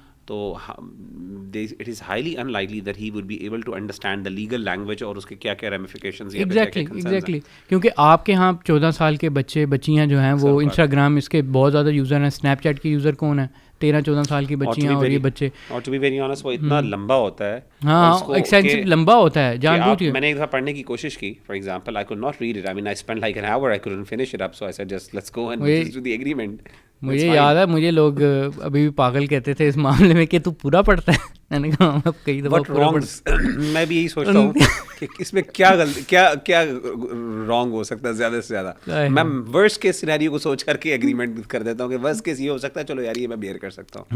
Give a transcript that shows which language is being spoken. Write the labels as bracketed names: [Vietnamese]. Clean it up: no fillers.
[English] تو it is highly unlikely that he would be able to understand the legal language [Urdu] اور اس کے کیا کیا ریمیفیکیشنز. ایگزیکٹلی کیونکہ آپ کے یہاں 14 سال کے بچے بچیاں جو ہیں وہ انسٹاگرام اس کے بہت زیادہ یوزر ہیں. اسنیپ چیٹ کے یوزر کون ہیں؟ 13-14 سال کی بچیاں اور یہ بچے. اور [English] to be very honest [Urdu] وہ اتنا لمبا ہوتا ہے, ہاں ایکسٹینسو لمبا ہوتا ہے, جان بوجھ کے. میں نے ایک دفعہ پڑھنے کی کوشش کی, [English] For example I could not read it. I mean I spent like an hour, I couldn't finish it up, so I said just let's go and just do the agreement. [Urdu] مجھے یاد ہے مجھے لوگ ابھی بھی پاگل کہتے تھے اس معاملے میں کہ تو پورا پڑھتا ہے. میں نے کہا اب کئی دفعہ میں بھی یہی سوچتا ہوں کہ اس میں کیا کیا رانگ ہو سکتا ہے زیادہ سے زیادہ. میں ورسٹ کیس سینیریو کو سوچ کر کے ایگریمنٹ کر دیتا ہوں کہ ورسٹ کیس یہ ہو سکتا ہے, چلو یار یہ میں بیئر کر سکتا ہوں.